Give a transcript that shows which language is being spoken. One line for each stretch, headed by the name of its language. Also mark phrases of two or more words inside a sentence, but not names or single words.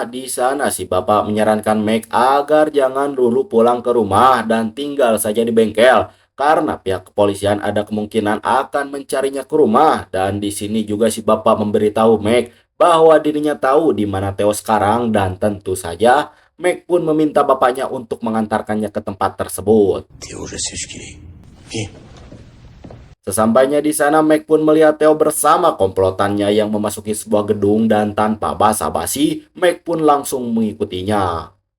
Indonesian: Di sana si bapak menyarankan Mac agar jangan dulu pulang ke rumah dan tinggal saja di bengkel, karena pihak kepolisian ada kemungkinan akan mencarinya ke rumah. Dan di sini juga si bapak memberitahu Mac bahwa dirinya tahu di mana Theo sekarang, dan tentu saja Mac pun meminta bapaknya untuk mengantarkannya ke tempat tersebut.
French: Théo, je sais ce qu'il est. Viens.
Indonesian: Sesampainya di sana, Mac pun melihat Theo bersama komplotannya yang memasuki sebuah gedung, dan tanpa basa-basi, Mac pun langsung mengikutinya.